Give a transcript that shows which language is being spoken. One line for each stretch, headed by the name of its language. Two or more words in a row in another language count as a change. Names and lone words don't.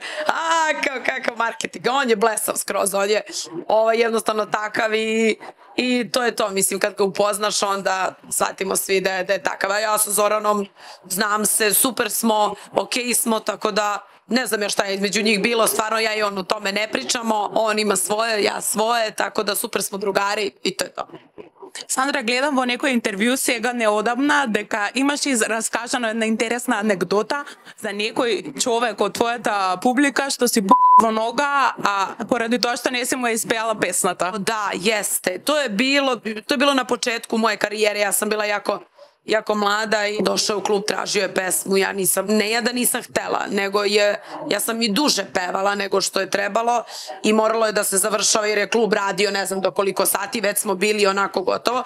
Serbian: Kakav marketing, on je blesav skroz, on je jednostavno takav i to je to, mislim, kad ga upoznaš onda shvatimo svi da je takav. A ja sa Zoranom znam se, super smo, okej smo, tako da ne znam ja šta je između njih bilo, stvarno ja i on u tome ne pričamo, on ima svoje, ja svoje, tako da super smo drugari i to je to.
Macedonian: Сандра, гледам во некој интервју сега неодамна дека имаш и раскажано една интересна анекдота за некој човек од твојата публика што си во нога, а поради тоа што не си му испеала песната.
Serbian: Da, jeste. To je bilo na početku moje karijere, ja sam bila jako mlada i došao u klub, tražio je pesmu, ne da nisam htela, nego ja sam i duže pevala nego što je trebalo i moralo je da se završava jer je klub radio ne znam do koliko sati, već smo bili onako gotovo.